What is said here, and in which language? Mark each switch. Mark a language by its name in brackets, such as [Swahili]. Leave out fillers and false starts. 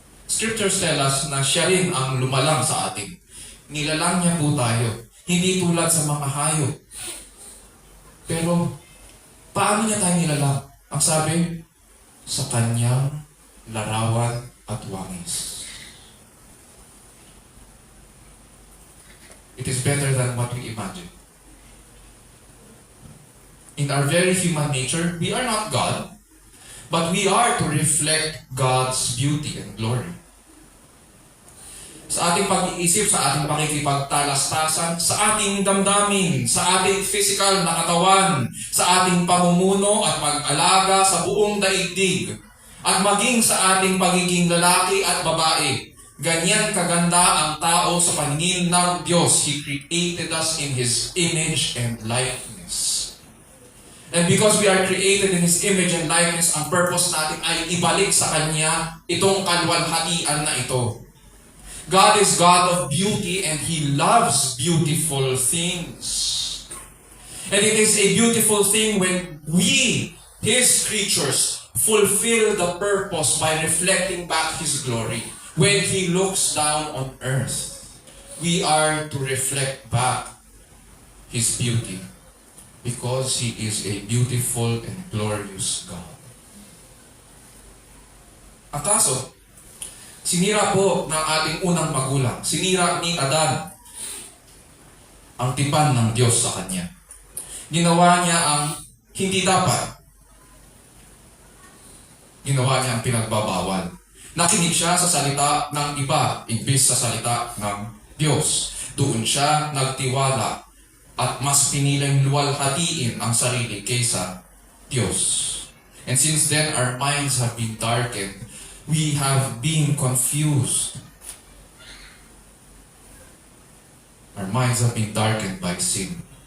[Filipino] scriptures tell us na siya rin ang lumalang sa atin. Nilalang niya po tayo. Hindi tulad sa mga hayop. Pero, paano niya tayo nilalang? Ang sabi, sa kanyang larawan at wangis. [English] It is better than what we imagine. In our very human nature, we are not God, but we are to reflect God's beauty and glory. [Filipino] Sa ating pag-iisip, sa ating pakikipagtalastasan, sa ating damdamin, sa ating physical na katawan, sa ating pamumuno at pag-alaga sa buong daigdig, at maging sa ating pagiging lalaki at babae. Ganyan kaganda ang tao sa paningin ng Diyos. [English] He created us in His image and likeness. And because we are created in His image and likeness, [Filipino] ang purpose natin ay ibalik sa Kanya itong kalwalhatian na ito. [English] God is God of beauty and He loves beautiful things. And it is a beautiful thing when we, His creatures, fulfill the purpose by reflecting back His glory. When He looks down on earth, we are to reflect back His beauty because He is a beautiful and glorious God. [Filipino] Ang kaso, sinira po ng ating unang magulang. Sinira ni Adan ang tipan ng Diyos sa kanya. Ginawa niya ang hindi dapat. Ginawa niya ang pinagbabawal. Nakinig siya sa salita ng iba, imbis sa salita ng Diyos. Doon siya nagtiwala at mas piniling luwalhatiin ang sarili kaysa Diyos. [English] And since then, our minds have been darkened. We have been confused. Our minds have been darkened by sin.